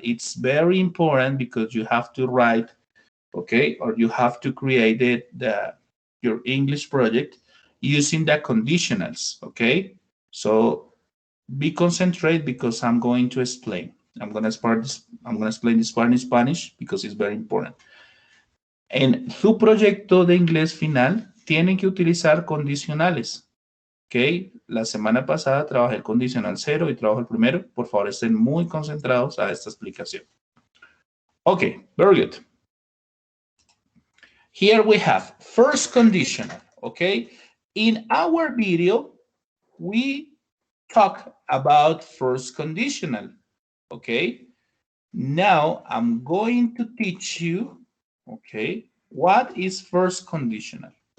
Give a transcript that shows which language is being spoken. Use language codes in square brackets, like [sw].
[en] It's very important because you have to write, okay, or you have to create your English project using the conditionals, okay? So be concentrate because I'm going to explain. I'm going to explain this part in Spanish because it's very important. [es] En su proyecto de inglés final, tienen que utilizar condicionales. Ok, la semana pasada trabajé el condicional 0 y trabajo el primero. Por favor, estén muy concentrados a esta explicación. [en] Ok, very good. Here we have first conditional. Okay, in our video, we talk about first conditional. Okay, now I'm going to teach you, okay, what is first conditional.